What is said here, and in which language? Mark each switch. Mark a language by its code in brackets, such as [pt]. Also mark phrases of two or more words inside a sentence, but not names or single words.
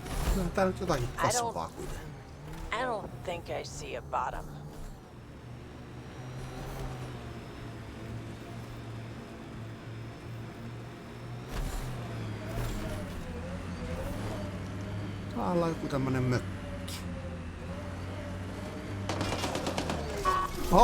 [fi] Kyllä tää nyt jotakin kasvaa kuitenkin. [en] I don't think I see a bottom. [fi] Täällä on joku tämmönen mökki. Oho!